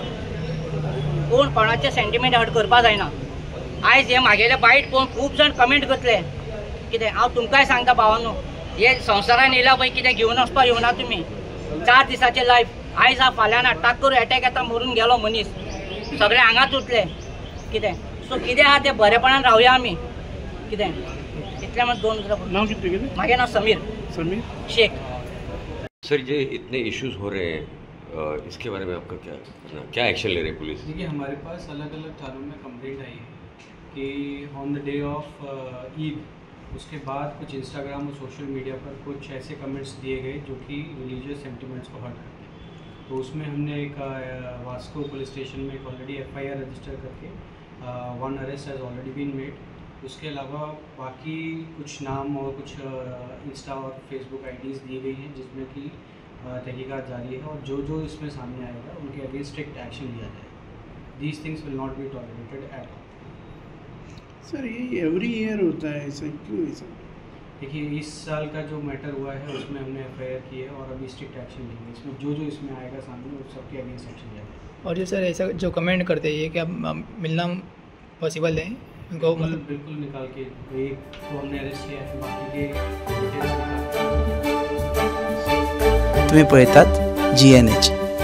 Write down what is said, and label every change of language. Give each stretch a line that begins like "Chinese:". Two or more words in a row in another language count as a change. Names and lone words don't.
Konkani: कोण कोणाचे
English: sentiment hurt
Konkani: करपा जायना। आयज हे म्हागेले बायट पळोवन खूब जाण कमेंट करतले कितें, हांव तुमकांय सांगता भावांनो, हे संवसारान येयल्या पळय कितें घेवन वचपा येवना तुमी। 4 दिसाचें लायफ आयज हा फाल्यां ना, टाक करून अटॅक येता मरून गेलो मनीस, सगळे हांगाच उरतले कितें। सो कितें आहा तें बरेपणान रावया आमी कितें। इतलें म्हणून 2 उतरां। नांव कितें? म्हाजें नांव समीर शेख।
Hindi: सर, ये इतने इश्यूज हो रहे हैं, इसके बारे में आपका क्या एक्शन ले रही है पुलिस? देखिए, हमारे पास अलग अलग थानों में कंप्लेंट आई है कि
English: on the day of Eid,
Hindi: उसके बाद कुछ इंस्टाग्राम और
English: social media
Hindi: पर कुछ ऐसे कमेंट्स दिए गए जो कि
English: religious sentiments
Hindi: को हर्ट करते हैं। तो उसमें हमने एक वास्को
English: police station
Hindi: में एक
English: already FIR register
Hindi: करके
English: 1 arrest has already been made.
Hindi: उसके अलावा बाकी कुछ नाम और कुछ इंस्टा और फेसबुक IDs दी गई हैं जिसमें कि तहकीकात जारी है, और जो इसमें सामने आएगा उनके अगेंस्ट
English: strict action
Hindi: लिया जाएगा।
English: These things will not be tolerated at all.
Hindi: सर, ये
English: every year
Hindi: होता है, ऐसा क्यों ऐसा? देखिए, इस साल का जो मैटर हुआ है उसमें हमने FIR की है और अभी
English: strict action
Hindi: लेंगे। इसमें जो इसमें आएगा सामने उस सबके अगेंस्ट एक्शन लिया जाएगा। और जो सर ऐसा जो कमेंट करते हैं ये क्या मिलना पॉसिबल है उनको? मतलब बिल्कुल निकाल के एक को हमने अरेस्ट किया है, बाकी के डिटेल्स निकाल।
Konkani: तुम्ही पळयतात GNH।